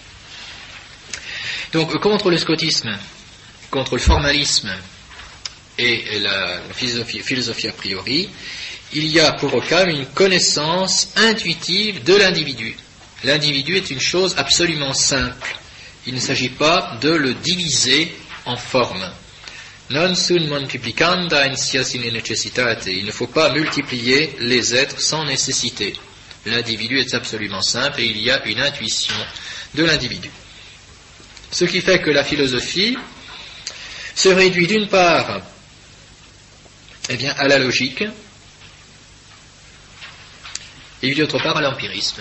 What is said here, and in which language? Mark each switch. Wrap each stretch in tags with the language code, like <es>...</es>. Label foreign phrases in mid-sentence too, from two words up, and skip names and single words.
<fr>Donc, contre le scotisme, contre le formalisme et la philosophie a priori, il y a pour Occam une connaissance intuitive de l'individu. L'individu est une chose absolument simple. Il ne s'agit pas de le diviser en formes.</fr> <la>Non sunt multiplicanda in sia sine necessitate.</la> <fr>Il ne faut pas multiplier les êtres sans nécessité. L'individu est absolument simple et il y a une intuition de l'individu. Ce qui fait que la philosophie se réduit d'une part à la logique et d'autre part à l'empirisme.</fr>